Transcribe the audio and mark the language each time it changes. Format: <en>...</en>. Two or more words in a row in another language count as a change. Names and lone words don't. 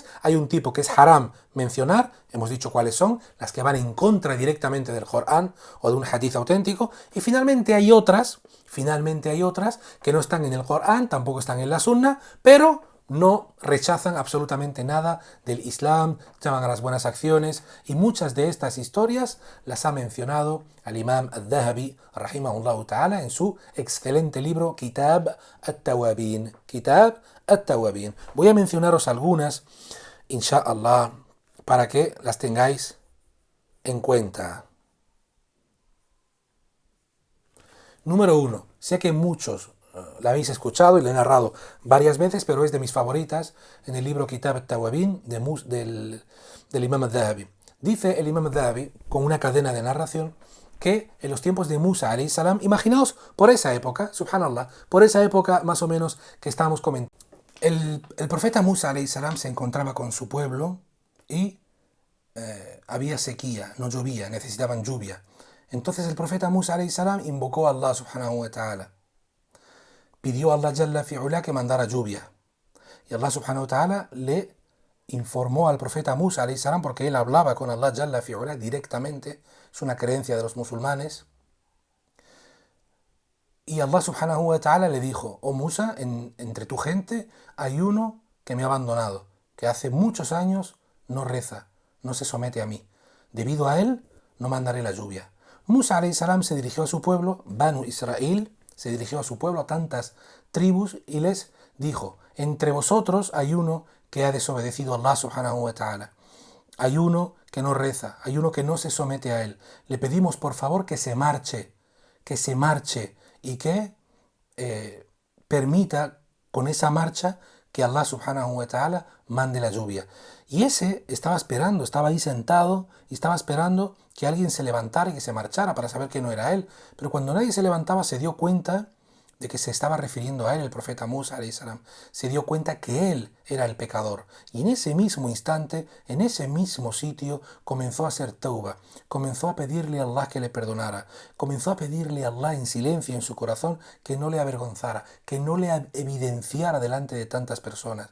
<es>Hay un tipo que es haram mencionar, hemos dicho cuáles son, las que van en contra directamente del Corán o de un hadith auténtico. Y finalmente hay otras que no están en el Corán, tampoco están en la Sunna, pero no rechazan absolutamente nada del Islam, llaman a las buenas acciones, y muchas de estas historias las ha mencionado al Imam al-Dhahabi,</es> <ar>رحمه الله تعالى,</ar> <es>en su excelente libro Kitab at-Tawabin. Voy a mencionaros algunas, inshallah, para que las tengáis en cuenta. Número 1. Sé que muchos la habéis escuchado y la he narrado varias veces, pero es de mis favoritas en el libro Kitab al-Tawabin del Imam al-Dhahabi. Dice el Imam al-Dhahabi, con una cadena de narración, que en los tiempos de Musa</es> <ar>عليه السلام,</ar> <es>imaginaos por esa época, subhanallah, por esa época más o menos que estábamos comentando, el profeta Musa</es> <ar>عليه السلام</ar> <es>se encontraba con su pueblo y había sequía, no llovía, necesitaban lluvia. Entonces el profeta Musa</es> <ar>عليه السلام</ar> <es>invocó a Allah</es> <ar>سبحانه وتعالى.</ar> <es>Pidió a Allah</es> <ar>جل في علاه</ar> <es>que mandara lluvia. Y Allah</es> <ar>سبحانه وتعالى</ar> <es>le informó al profeta Musa</es> <ar>عليه السلام,</ar> <es>porque él hablaba con Allah</es> <ar>جل في علاه</ar> <es>directamente, es una creencia de los musulmanes. Y Allah</es> <ar>سبحانه وتعالى</ar> <es>le dijo: oh Musa, entre tu gente hay uno que me ha abandonado, que hace muchos años no reza, no se somete a mí. Debido a él, no mandaré la lluvia. Musa</es> <ar>عليه السلام</ar> <es>se dirigió a su pueblo, Banu Israel, se dirigió a su pueblo, a tantas tribus, y les dijo: entre vosotros hay uno que ha desobedecido a Allah</es> <ar>سبحانه وتعالى.</ar> <es>Hay uno que no reza, hay uno que no se somete a él. Le pedimos por favor que se marche y que permita con esa marcha que Allah</es> <ar>سبحانه وتعالى</ar> <es>mande la lluvia. Y ese estaba esperando, estaba ahí sentado y estaba esperando que alguien se levantara y que se marchara para saber que no era él. Pero cuando nadie se levantaba se dio cuenta de que se estaba refiriendo a él, el profeta Musa</es> <ar>عليه السلام.</ar> <es>Se dio cuenta que él era el pecador. Y en ese mismo instante, en ese mismo sitio, comenzó a hacer tauba. Comenzó a pedirle a Allah que le perdonara. Comenzó a pedirle a Allah en silencio en su corazón que no le avergonzara, que no le evidenciara delante de tantas personas.</es>